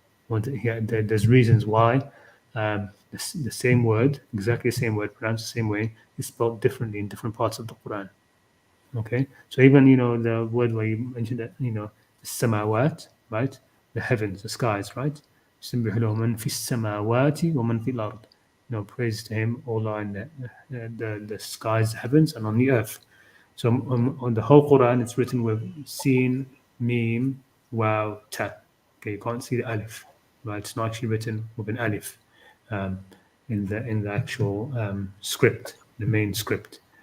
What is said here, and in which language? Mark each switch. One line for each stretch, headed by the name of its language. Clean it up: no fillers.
English: There's reasons why the same word, exactly the same word, pronounced the same way, is spelled differently in different parts of the Quran. Okay, so even the word where you mentioned that samawat, right, the heavens, the skies, right.
Arabic: يسبح له من في السماوات ومن في الأرض.
English: Praise to him, Allah in the skies, the heavens, and on the earth. So on the whole Quran, it's written with sin, mim, waw, ta. Okay, you can't see the alif, right? It's not actually written with an alif in the actual script, the main script.